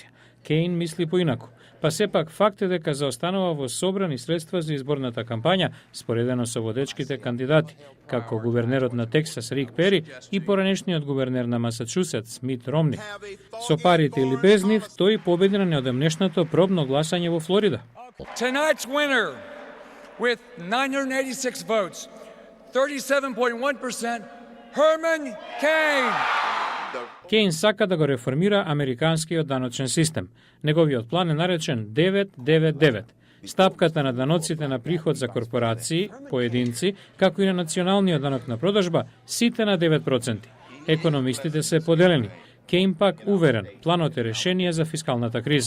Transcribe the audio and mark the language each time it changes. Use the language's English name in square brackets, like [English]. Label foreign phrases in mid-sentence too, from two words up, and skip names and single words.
[Macedonian] Кейн мисли поинаку, па сепак факт е дека заостанува во собрани средства за изборната кампања, споредено со водечките кандидати, како гувернерот на Тексас Рик Пери и поранешниот гувернер на Масачусетс Мит Ромни. Со парите или без нив, тој победи на неодамнешното пробно гласање во Флорида. [English] Tonight's winner with 986 votes, 37.1%, Herman Cain. [Macedonian] Кейн сака да го реформира американскиот даночен систем. Неговиот план е наречен 999. Стапката на даноците на приход за корпорации, поединци, како и на националниот данок на продажба, сите на 9%. Економистите се поделени. Кейн пак уверен, планот е решение за фискалната криза.